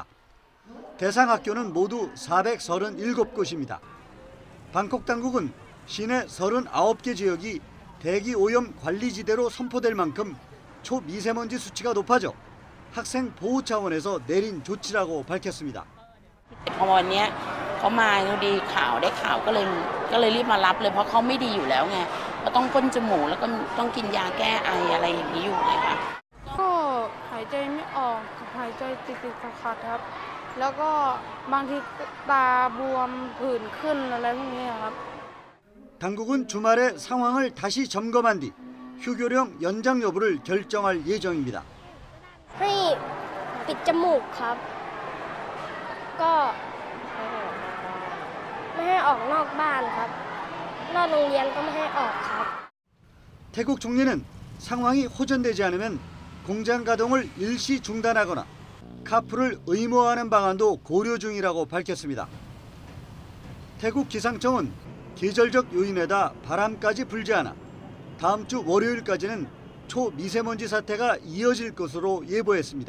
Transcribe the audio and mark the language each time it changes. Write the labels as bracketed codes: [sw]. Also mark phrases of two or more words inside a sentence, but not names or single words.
[ko] 대상 학교는 모두 437곳입니다. 방콕 당국은 시내 39개 지역이 대기 오염 관리지대로 선포될 만큼 초미세먼지 수치가 높아져 학생 보호 차원에서 내린 조치라고 밝혔습니다. [th] เขามาดีข่าวได้ข่าวก็เลยรีบมารับเลยเพราะเขาไม่ดีอยู่แล้วไงก็ต้องพ่นจมูกแล้วก็ต้องกินยาแก้ไออะไรอย่างนี้อยู่เลยค่ะ ก็หาย ใจไม่ออกครับหายใจติดๆขัดๆครับแล้วก็บางทีตาบวมผื่นขึ้นอะไรพวกนี้ครับ [ko] 당국은 주말에 상황을 다시 점검한 뒤 휴교령 연장 여부를 결정할 예정입니다. [th] ให้ปิดจมูกครับก็ไม่ให้ออกนอกบ้านครับนอกโรงเรียนก็ไม่ให้ออกครับ [ko] 태국 총리는 상황이 호전되지 않으면 공장 가동을 일시 중단하거나 카풀을 의무화하는 방안도 고려 중이라고 밝혔습니다. 태국 기상청은 계절적 요인에다 바람까지 불지 않아 다음 주 월요일까지는 초미세먼지 사태가 이어질 것으로 예보했습니다.